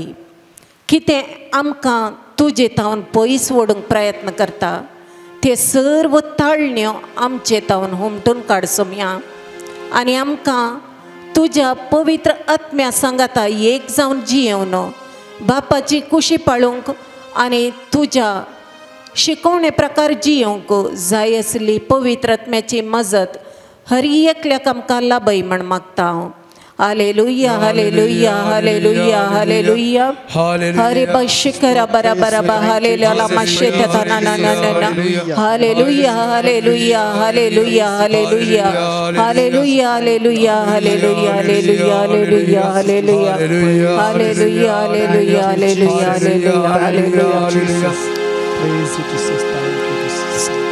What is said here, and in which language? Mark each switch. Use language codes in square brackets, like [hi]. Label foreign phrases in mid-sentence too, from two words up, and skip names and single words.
[kok] कितें आमकां तुजे तावन पयस व्हडूंक प्रयत्न करता ते सर्व ताळण्यो आमचे तावन हुमटून काड सोम्या आनी आमकां तुज्या पवित्र आत्म्या सांगाता एक जावन जियेवन बापाची कुशी पाळूंक आनी तुज्या शिकवणे प्रकार जियोंक जाय आसली पवित्र आत्म्याची मजत हर एकल्याक आमकां लाभय म्हण मागता हांव. हालेलुया हालेलुया हालेलुया हालेलुया हरे बशिकरा बरा बरा बा हालेलुया माशेत तना ना ना ना हालेलुया हालेलुया हालेलुया हालेलुया हालेलुया हालेलुया हालेलुया हालेलुया हालेलुया हालेलुया हालेलुया हालेलुया हालेलुया हालेलुया हालेलुया. [en] Praise you, Jesus. Thank you, Jesus.